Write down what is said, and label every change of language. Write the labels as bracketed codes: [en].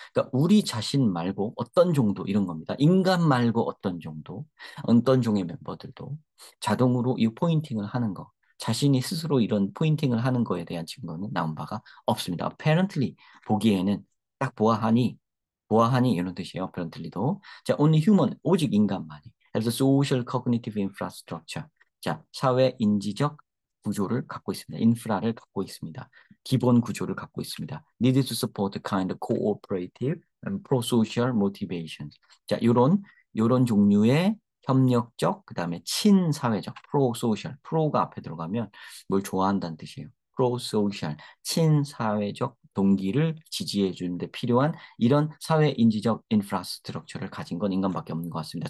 [ko] 그러니까 우리 자신 말고 어떤 정도 이런 겁니다. 인간 말고 어떤 종의 멤버들도 자동으로 이 포인팅을 하는 거. 자신이 스스로 이런 포인팅을 하는 거에 대한 증거는 나온 바가 없습니다. apparently 보기에는 딱 보아하니 이런 뜻이에요. apparently도. [en] 자, only human [ko] 오직 인간만이 [en] has a social cognitive infrastructure. [ko] 자, 사회 인지적 구조를 갖고 있습니다. 인프라를 갖고 있습니다. 기본 구조를 갖고 있습니다. [en] need to support kind of cooperative and pro-social motivations. [ko] 자, 요런 종류의 협력적, 그다음에 친사회적, 프로소셜, 프로가 앞에 들어가면 뭘 좋아한다는 뜻이에요. 프로소셜, 친사회적 동기를 지지해 주는데 필요한 이런 사회 인지적 인프라스트럭처를 가진 건 인간밖에 없는 것 같습니다.